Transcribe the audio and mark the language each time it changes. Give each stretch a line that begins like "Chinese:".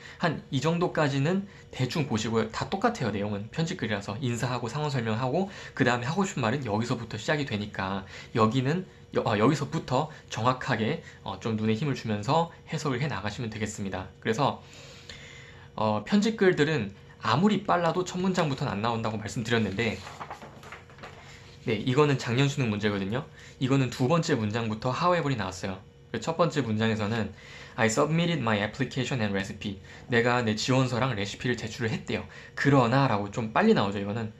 Korean: 한 이 정도까지는 대충 보시고요. 다 똑같아요. 내용은 편집글이라서 인사하고 상황 설명하고 그 다음에 하고 싶은 말은 여기서부터 시작이 되니까 여기서부터 정확하게 좀 눈에 힘을 주면서 해석을 해 나가시면 되겠습니다. 그래서 편집글들은 아무리 빨라도 첫 문장부터는 안 나온다고 말씀드렸는데, 네, 이거는 작년 수능 문제거든요. 이거는 두 번째 문장부터 however이 나왔어요. 첫 번째 문장에서는
English: I submitted my application and recipe.
Korean: 내가 내 지원서랑 레시피를 제출을 했대요. 그러나 라고 좀 빨리 나오죠, 이거는.